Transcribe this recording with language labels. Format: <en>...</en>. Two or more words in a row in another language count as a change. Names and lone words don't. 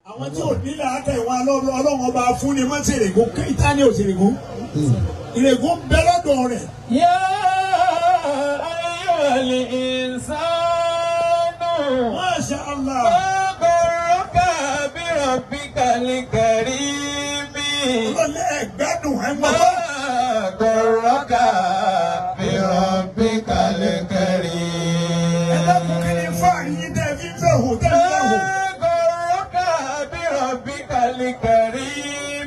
<yo>àwọn tí ò nílẹ̀ àtẹ̀wá ọlọ́run ọba fún ni wọ́n ṣe èrègùn kíta ní òṣèrègùn èrègùn bẹ́ lọ́dọ̀ rẹ̀.</yo> <ar>يا أيها الإنسان. ما شاء الله. غرك بربك الكريم.</ar> <yo>ọlọ́lẹ̀ ẹ̀gbádùn ẹ̀ mọ́.</yo> <ar>غرك بربك الكريم.</ar> <yo>ẹ dákun kí ni fáàrí yín tẹ́ fi ń fẹ́ hò tẹ́ fi ń fẹ́ hò.</yo> <ar>غرك بربك الكريم.</ar>